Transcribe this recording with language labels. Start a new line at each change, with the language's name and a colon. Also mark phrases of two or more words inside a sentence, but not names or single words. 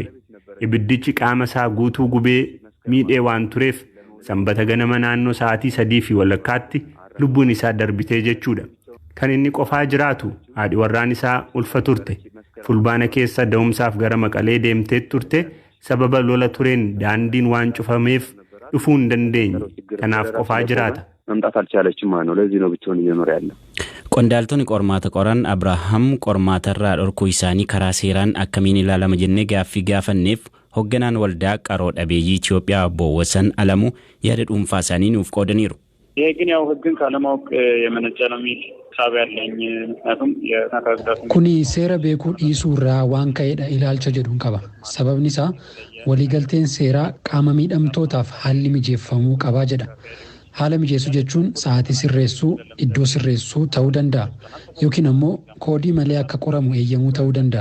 Oromo: Ibiddichi qaama isaa guutuu gubee miidhee waan tureef sanbata ganama naannoo sa'aatii 3 walakkaatti lubbuun isaa darbitee jechuudha. Kan inni qofaa jiraatu haadhi warraan isaa ulfa turte. Fulbaana keessa da'umsaaf gara Maqalee deemtee turte sababa lola tureen daandiin waan cufameef dhufuu hin dandeenye. Kanaaf qofaa jiraata.
Amharic: መምጣት አልቻለችም ማለት ነው ለዚህ ነው ብቻውን እየኖረ ያለው
Oromo: Qondaaltonni qormaata qoran Abrahaam qormaatarraa dhorkuu isaanii karaa seeraan akkamiin ilaalama jennee gaaffii gaafanneef hoogganaan waldaa qaroo dhabeeyyii Itoophiyaa obbo Wasan Alamuu yaada dhuunfaa isaanii nuuf qoodaniiru.
Amharic: ይሄ ግን ያው ህግን ካለማወቅ የመነጨ ነው የሚል ሐሳብ ያለኝ ምክንያቱም የናካግዳት
Oromo: Kuni seera beekuu dhiisuu irraa waan ka'edha ilaalcha jedhuun qaba. Sababni isaa waliigalteen seeraa qaama miidhamtootaaf haalli mijeeffamuu qabaa jedha. Haala mijeessuu jechuun sa'aatii sirreessuu, iddoo sirreessuu ta'uu danda'a. Yookiin ammoo koodii malee akka qoramu eeyyamuu ta'uu danda'a.